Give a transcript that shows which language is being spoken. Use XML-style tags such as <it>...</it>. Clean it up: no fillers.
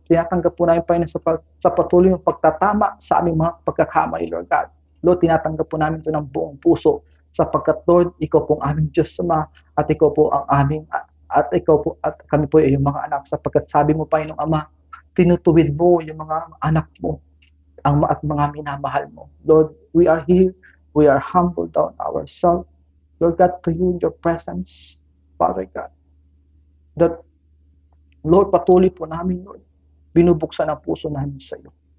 <tl>Tinatanggap po namin, Panginoon, sa patuloy mong pagtatama sa aming mga pagkakamali, Lord God. Lord, tinatanggap po namin ito ng buong puso, sapagkat, Lord, ikaw po ang aming Diyos, Ama, at ikaw po ang aming, at kami po ay yung mga anak, sapagkat sabi mo, Panginoong Ama, tinutuwid mo yung mga anak mo, at mga minamahal mo.</tl> <en>Lord, we are here, we are humbled down ourselves, Lord God, to you in your presence, Father God.</en> <tl>That, Lord, patuloy po namin, Lord, binubuksan ang puso namin sa iyo.</tl>